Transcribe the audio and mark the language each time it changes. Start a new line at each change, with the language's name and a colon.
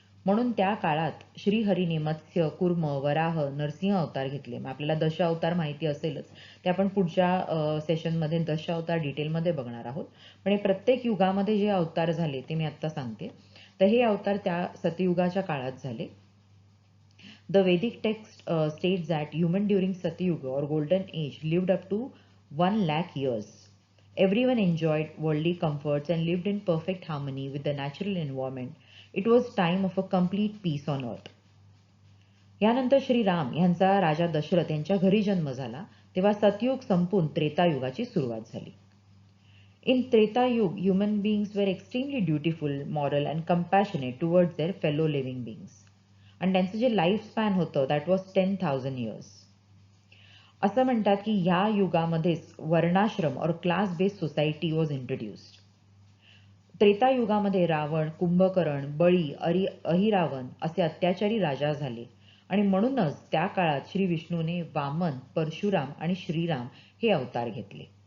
Marathi: म्हणून त्या काळात श्रीहरीने मत्स्य, कूर्म, वराह, नरसिंह अवतार घेतले. मग आपल्याला दश अवतार माहिती असेलच, ते आपण पुढच्या सेशनमध्ये दश अवतार डिटेलमध्ये बघणार आहोत. पण हे प्रत्येक युगामध्ये जे अवतार झाले ते मी आत्ता सांगते. तर हे अवतार त्या सतयुगाच्या काळात झाले.
English: The Vedic text states that human during Satyuga or Golden Age lived up to 1 lakh years. Everyone enjoyed worldly comforts and lived in perfect harmony with the natural environment. It was time of a complete peace on earth.
Marathi: यानंतर श्रीराम यांचा राजा दशरथ यांच्या घरी जन्म झाला, तेव्हा सतयुग संपून त्रेतायुगाची सुरुवात झाली.
English: In Treta Yuga, human beings were extremely dutiful, moral and compassionate towards their fellow living beings.
Marathi: आणि त्यांचं जे लाईफ स्पॅन होतं
English: That was 10,000 years.
Marathi: असं म्हणतात की ह्या युगामध्येच वर्णाश्रम और
English: Class based society was introduced.
Marathi: त्रेतायुगामध्ये Ravan, Kumbhakarna, बळी, अहिरावण असे अत्याचारी राजा झाले आणि म्हणूनच त्या काळात श्री विष्णूने वामन, परशुराम आणि श्रीराम हे अवतार घेतले.